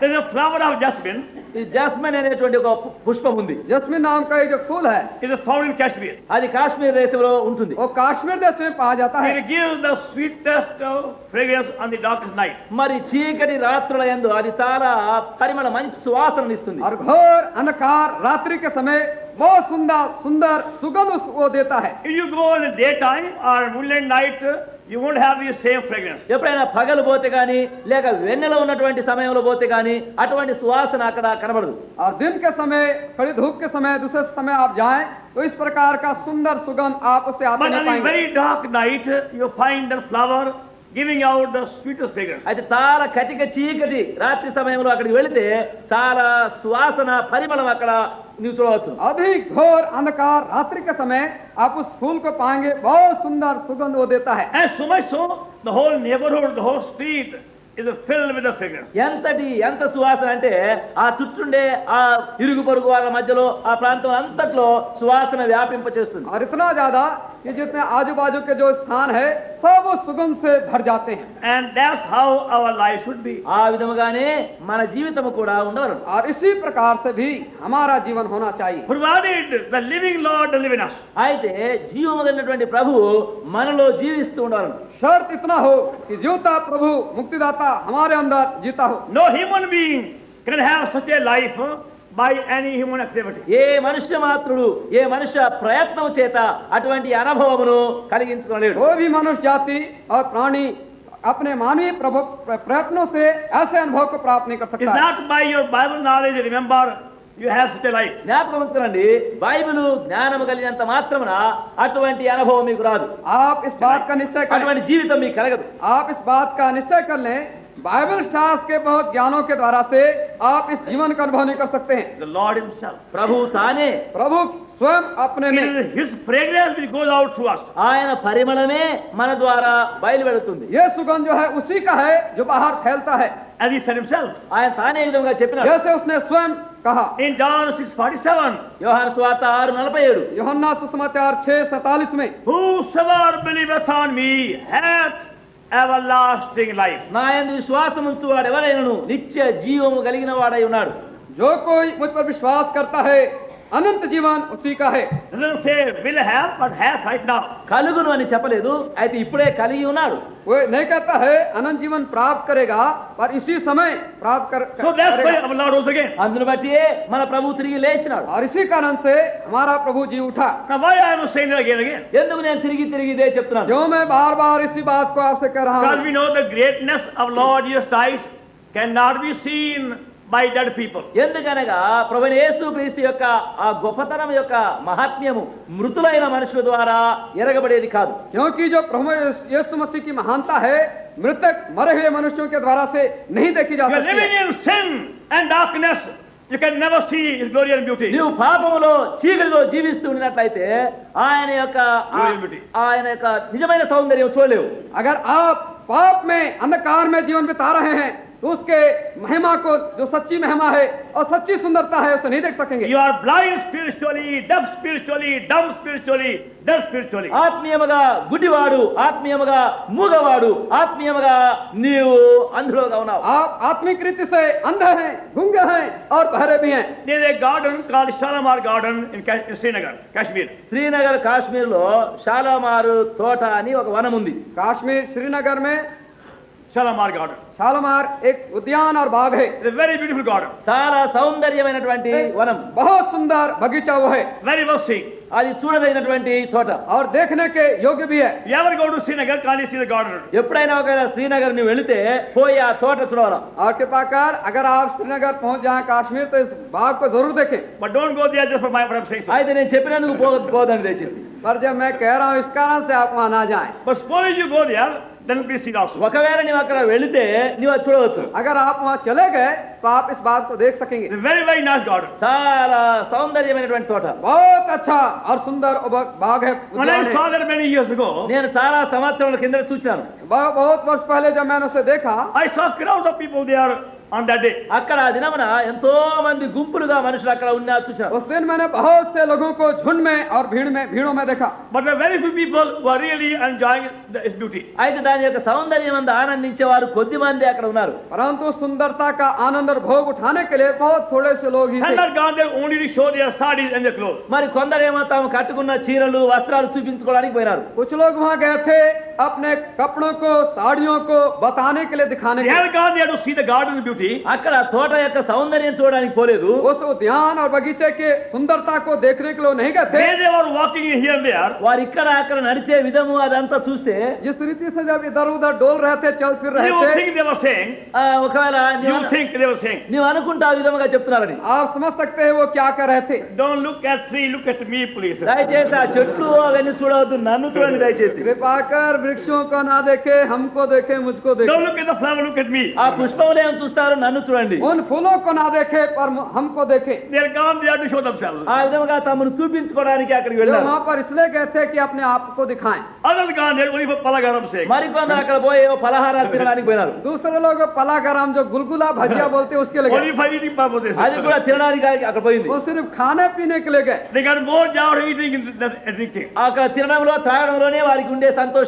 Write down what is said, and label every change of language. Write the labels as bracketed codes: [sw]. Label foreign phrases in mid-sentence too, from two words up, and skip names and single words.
[en] There is a flower of jasmine, [te] ఈ జాస్మిన్ అనేటువంటి ఒక పుష్పం ఉంది. [hi] जस्मिन नाम का ये जो फूल है [en] it is found in Kashmir. [te] అది కాశ్మీర్ దేశంలో ఉంటుంది. [hi] वो कश्मीर देश में पाया जाता है। [en] It gives the sweetest fragrance on the darkest night. [te] మరి చీకటి రాత్రుల యందు అది చాలా పరిమళ మంచి సువాసనను ఇస్తుంది. [hi] और घोर अंधकार रात्रि के समय बहुत सुंदर सुंदर सुगंध वो देता है। [en] If you go in the daytime or moonlight night, you won't have the same fragrance. [te] ఎప్పుడైనా పగలు పోతే గాని లేక వెన్నెల ఉన్నటువంటి సమయంలో పోతే గాని అటువంటి సువాసన అక్కడ కనబడదు. [hi] और दिन के समय कड़ी धूप के समय दूसरे समय आप जाएं तो इस प्रकार का सुंदर सुगंध आप उससे आते [en] But [hi] नहीं [en] on a [hi] पाएंगे। [en] very dark night, you find the flower giving out the sweetest fragrance. [te] అయితే చాలా కటిక చీకటి రాత్రి సమయంలో అక్కడికి వెళితే చాలా సువాసన పరిమళం అక్కడ నీవు చూడవచ్చు. [hi] अधिक घोर अंधकार रात्रि के समय आप उस फूल को पाएंगे, बहुत सुंदर सुगंध वो देता है। [en] And so much so, the whole neighborhood, the whole street is filled with the fragrance. [te] ఎంత సువాసన అంటే ఆ చుట్టుండే ఆ ఇరుగు పొరుగు వాళ్ళ మధ్యలో ఆ ప్రాంతం అంతట్లో సువాసన వ్యాపింప చేస్తుంది. [hi] और इतना ज्यादा कि जितने आजू बाजू के जो स्थान है सब उस सुगंध से भर जाते हैं। [en] And that's how our life should be. [te] ఆ విధముగానే మన జీవితము కూడా ఉండవలను. [hi] और इसी प्रकार से भी हमारा जीवन होना चाहिए। [en] Provided the living Lord live in us. [te] అయితే జీవము కలిగినటువంటి ప్రభువు మనలో జీవిస్తూ ఉండవలను. [hi] शर्त इतना हो कि जीवता प्रभु मुक्तिदाता हमारे अंदर जीता हो। [en] No human being can have such a life by any human activity. [te] ఏ మనుష్య మాత్రుడు ఏ మనుష్య ప్రయత్నం చేత అటువంటి అనుభవమును కలిగించుకోలేడు. [hi] कोई भी मनुष्य जाति और प्राणी अपने मानवीय प्रयत्नों से ऐसे अनुभव को प्राप्त नहीं कर [en] It's [hi] सकता है। [en] not by your Bible knowledge, remember, you have such a life. [te] జ్ఞాపకం ఉంచుకోండి, బైబిల్ జ్ఞానము కలిగినంత మాత్రమున అటువంటి అనుభవం మీకు రాదు, [hi] आप इस बात का निश्चय करें, [te] అటువంటి జీవితం మీకు కలగదు. [hi] आप इस बात का निश्चय कर लें बाइबल शास्त्र के बहुत ज्ञानों के द्वारा से आप इस जीवन का अनुभव नहीं कर सकते हैं। [en] The Lord Himself. [te] ప్రభు తానే, [hi] प्रभु स्वयं अपने [en] It [hi] में, [en] is His fragrance which goes out through us. [te] ఆయన పరిమళమే మన ద్వారా బయలువెడుతుంది. [hi] ये सुगंध जो है उसी का है जो बाहर फैलता है, [en] As He said Himself. [te] ఆయన తానే ఈ విధంగా చెప్పినాడు. [hi] जैसे उसने स्वयं कहा। [en] In John 6:47, [te] యోహాను సువార్త 6:47, [hi] यूहन्ना सुसमाचार 6:47 में, [en] whosoever believeth on me hath everlasting life. [te] నా యందు విశ్వాసం ఉంచువాడు ఎవరైనను నిత్య జీవము కలిగిన వాడై ఉన్నాడు. [hi] जो कोई मुझ पर विश्वास करता है अनंत जीवन उसी का है। [en] It doesn't say will have, but has right now. [te] కలుగును అని చెప్పలేదు, అయితే ఇప్పుడే కలిగి ఉన్నాడు. [hi] वो नहीं कहता है अनंत जीवन प्राप्त करेगा, पर इसी समय प्राप्त [en] So that's why [hi] करेगा। [en] our Lord rose again. [te] అందును బట్టి మన ప్రభు తిరిగి లేచినాడు. [hi] और इसी कारण से हमारा प्रभु जी उठा। [en] Now why I am saying that again and again? [te] ఎందుకు నేను తిరిగి తిరిగి ఇదే చెప్తున్నాను? [hi] क्यों मैं बार बार इसी बात को आपसे कह रहा [en] Because [hi] हूँ? [en] we know the greatness of Lord Jesus Christ cannot be seen by dead people. [te] ఎందుకనగా ప్రభువైన యేసుక్రీస్తు యొక్క ఆ గొప్పతనం యొక్క మహాత్మ్యము మృతులైన మనుషుల ద్వారా ఎరగబడేది కాదు. [hi] क्योंकि जो प्रभु यीशु मसीह की महानता है मृतक मरे हुए मनुष्यों के द्वारा से नहीं देखी जा [en] You are [hi] सकती [en] living [hi] है। [en] in sin and darkness. You can never see His glory and beauty. [te] నీవు పాపములో చీకటిలో జీవిస్తూ ఉన్నట్లయితే ఆయన యొక్క ఆయన యొక్క నిజమైన సౌందర్యం చూడలేవు. [hi] अगर आप पाप में अंधकार में जीवन बिता रहे हैं तो उसके महिमा को, जो सच्ची महिमा है और सच्ची सुंदरता है, उसे नहीं देख सकेंगे। [en] You are blind spiritually, deaf spiritually, dumb spiritually, deaf spiritually. [te] ఆత్మీయముగా గుడ్డివాడు, ఆత్మీయముగా మూగవాడు, ఆత్మీయముగా నీవు అంధుడుగా ఉన్నావు. [hi] आप आत्मिक रीति से अंधे हैं, गूंगे हैं और बहरे भी हैं। [en] There is a garden called Shalamar Garden in Srinagar, Kashmir. [te] శ్రీనగర్ కాశ్మీర్ లో షాలామారు తోట అని ఒక వనం ఉంది. [hi] कश्मीर श्रीनगर में Shalamar Garden. शालमार एक उद्यान और बाग है, [en] It's a very beautiful garden. [te] చాలా సౌందర్యమైనటువంటి వనం, [hi] बहुत सुंदर बगीचा वो है [en] Very well seen. [te] అది చూడదగినటువంటి తోట. [hi] और देखने के योग्य भी है। [en] You ever go to Srinagar, can't you see the garden? [te] ఎప్పుడైనా ఒకవేళ శ్రీనగర్ నువ్వు వెళితే పోయి ఆ తోట చూడవరా. [hi] और कृपा कर अगर आप श्रीनगर पहुंच जाएं कश्मीर तो इस बाग को जरूर देखें। [en] But don't go there just for my what I'm saying. So. [te] అయితే నేను చెప్పినందుకు పోదని దయచేసి. [hi] पर जब मैं कह रहा हूं इस कारण से आप वहां ना जाएं। [en] But suppose you go there, then please see it also. [te] ఒకవేళ నీవు అక్కడ వెళితే నీవు అది చూడవచ్చు. [hi] अगर आप वहां चले गए तो आप इस बात को देख सकेंगे। [en] It's a very, very nice garden. [te] చాలా సౌందర్యమైనటువంటి తోట. [hi] बहुत अच्छा और सुंदर बाग है, [en] When [hi] उद्यान [en] I saw [hi] है। [en] that many years ago, [te] నేను చాలా సంవత్సరాల కింద చూశాను. [hi] बहुत वर्ष पहले जब मैंने उसे देखा [en] I saw crowd of people there on that day. [te] అక్కడ ఆ దినమున ఎంతో మంది గుంపులుగా మనుషులు అక్కడ ఉన్నా చూశాను. [hi] उस दिन मैंने बहुत से लोगों को झुंड में और भीड़ों में देखा। [en] But there were very few people who are really enjoying its beauty. [te] అయితే దాని యొక్క సౌందర్యం అందు ఆనందించేవారు కొద్ది మంది అక్కడ ఉన్నారు. [hi] परंतु सुंदरता का आनंद और भोग उठाने के लिए बहुत थोड़े से लोग ही [en] Some [hi] थे। [en] had gone there only to show their sarees and their clothes. [te] మరి కొందరేమో తాము కట్టుకున్న చీరలు వస్త్రాలు చూపించుకోవడానికి పోయినారు. [hi] कुछ लोग वहां गए थे अपने कपड़ों को, साड़ियों को बताने के लिए, दिखाने [en] They [hi] के [en] had [hi] लिए। [en] gone there to see the garden beauty. [te] అక్కడ తోట యొక్క సౌందర్యం చూడడానికి పోలేదు. [hi] उस उद्यान और बगीचे के सुंदरता को देखने के लिए नहीं गए थे। [en] Where they were walking here and there, [te] వారు ఇక్కడ అక్కడ నడిచే విధము అదంతా చూస్తే [hi] जिस रीति से जब इधर उधर डोल रहे थे, चल फिर रहे [en] you [hi] थे, [en] think they were saying, [te] ఒకవేళ [en] you think they were saying, [te] నీవు అనుకుంటా ఆ విధముగా చెప్తున్నారని. [hi] आप समझ सकते हैं वो क्या कर रहे थे। [en] don't look at tree, look at me, please. [te] దయచేసి ఆ చెట్లు అవన్నీ చూడవద్దు, నన్ను చూడండి దయచేసి. [hi] कृपा कर वृक्षों को ना देखे, हमको देखे, मुझको [en] Don't [hi] देखे। [en] look at the flower, look at me. [te] ఆ పుష్పములు ఏం చూస్తారు, నన్ను చూడండి. [hi] उन फूलों को ना देखे पर हमको देखे। [en] They are gone there to show themselves. [te] ఆ విధముగా తమను చూపించుకోవడానికి అక్కడికి [hi] जो [te] వెళ్ళారు. [hi] वहां पर इसलिए गए थे कि अपने आप को दिखाएं। [en] Others gone there only for palagaram sake. [te] మరికొందరు అక్కడ పోయి ఏవో పలహారాలు తినడానికి పోయినారు. [hi] दूसरे लोग पलागराम जो गुलगुला भजिया बोलते हैं उसके लिए [en] Only [hi] गए। [en] for eating purposes. [te] అది కూడా తినడానికి అక్కడ పోయింది. [hi] वो सिर्फ खाने पीने के लिए गए [en] They got more joy out of eating than drinking. [te] అక్కడ తినడంలో త్రాగడంలోనే వారికి ఉండే సంతోషం